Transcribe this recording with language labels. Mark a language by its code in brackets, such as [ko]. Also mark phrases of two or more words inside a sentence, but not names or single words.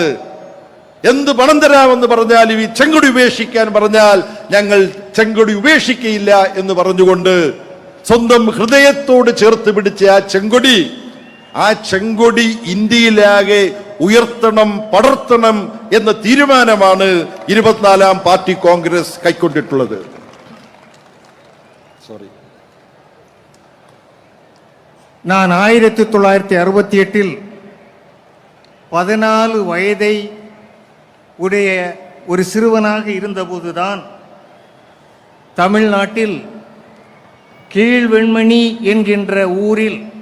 [ml] എന്ത് പണം തരാമെന്ന് പറഞ്ഞാലും ഈ ചെങ്കൊടി ഉപേക്ഷിക്കാൻ പറഞ്ഞാൽ ഞങ്ങൾ ചെങ്കൊടി ഉപേക്ഷിക്കയില്ല എന്ന് പറഞ്ഞുകൊണ്ട് സ്വന്തം ഹൃദയത്തോട് ചേർത്ത് പിടിച്ച ആ ചെങ്കൊടി ഇന്ത്യയിലാകെ ഉയർത്തണം, പടർത്തണം എന്ന തീരുമാനമാണ് 24ാം പാർട്ടി കോൺഗ്രസ് കൈക്കൊണ്ടിട്ടുള്ളത്. [ta] நான் 1968 14 வயதை உடைய ஒரு சிறுவனாக இருந்தபோதுதான் தமிழ்நாட்டில் கீழ்வெண்மணி என்கின்ற ஊரில்